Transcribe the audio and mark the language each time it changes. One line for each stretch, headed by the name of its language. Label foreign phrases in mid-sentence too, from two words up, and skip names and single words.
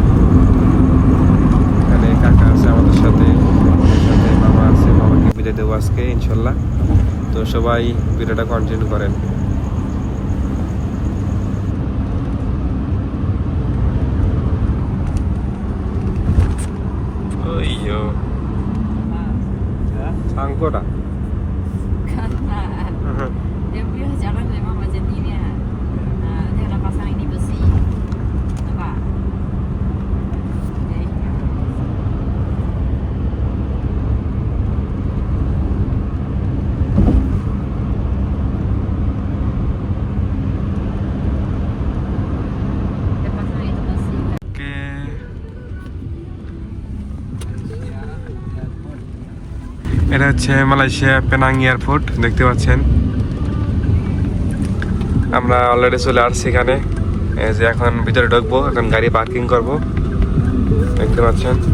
Bangla: এখানে কাকা আছে আমাদের সাথে, মামা আছে, মামাকে বিদায় দেবো আজকে ইনশাল্লাহ। তো সবাই ভিডিওটা কন্টিনিউ করেন। Iyo,
Malay: sangkut ah? Karena dia punya jalan memang macam ni ya. Dia nak pasang ini besi, nampak? Okay. Dia pasang itu besi.
Bangla: এটা হচ্ছে মালয়েশিয়া পেনাং এয়ারপোর্ট, দেখতে পাচ্ছেন। আমরা অলরেডি চলে আসছি এখানে। এই যে এখন ভিতরে ঢুকবো, এখন গাড়ি পার্কিং করব, দেখতে পাচ্ছেন।